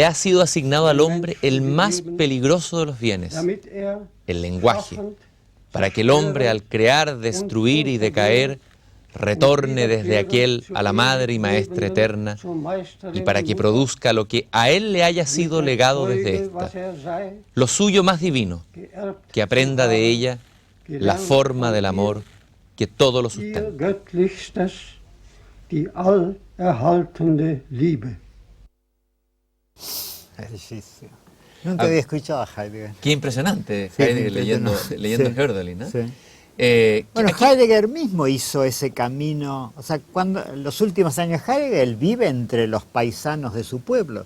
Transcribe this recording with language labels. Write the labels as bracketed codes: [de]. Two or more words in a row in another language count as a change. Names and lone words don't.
[es] ha sido asignado al hombre el más peligroso de los bienes, el lenguaje, para que el hombre al crear, destruir y decaer, retorne desde aquel a la Madre y Maestra eterna, y para que produzca lo que a él le haya sido legado desde ésta, lo suyo más divino, que aprenda de ella la forma del amor que todo lo sustenta. [de] Die allerhaltende Liebe. [es] Bellísimo. Nunca había escuchado a Heidegger. Qué impresionante, Sí, Heidegger leyendo sí. Hölderlin, ¿no? Sí. Bueno, Aquí- Heidegger mismo hizo ese camino, o sea, cuando los últimos años Heidegger él vive entre los paisanos de su pueblo.